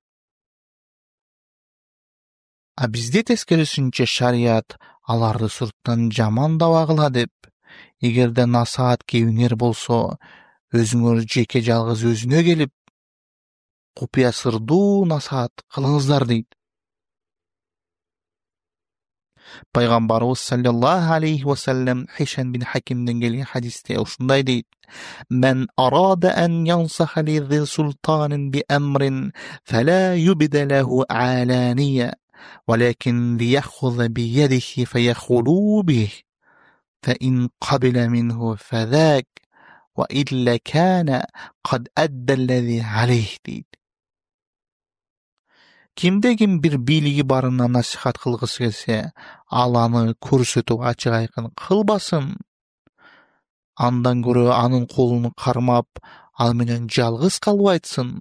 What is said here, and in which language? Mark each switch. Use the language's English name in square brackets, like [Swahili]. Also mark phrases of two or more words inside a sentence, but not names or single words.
[Kyrgyz] А бизде тескерисинче шарият аларды сырттан жамандабагыла деп, эгерде насаат кебиңер болсо, өзүңөр жеке жалгыз өзүнө келип, купуя сырдуу насаат кылыңыздар дейт. [Arabic] Пайгамбарыбыз صلى الله عليه وسلم Хишам бин Хакимден [Kyrgyz] келген хадисте ушундай дейт: [Arabic] "من أراد أن ينصح لذي سلطان بأمر فلا يبده علانية, ولكن ليأخذ بيده فيخلو به فإن قبل منه فذاك وإلا كان قد أدى الذي عليه" дейт. [Kyrgyz] Кимде ким бир бийлиги барына насихат кылгысы келсе, ал аны көрсөтүп ачык айкын кылбасын. Андан көрө анын колун кармап, ал менен жалгыз калып айтсын.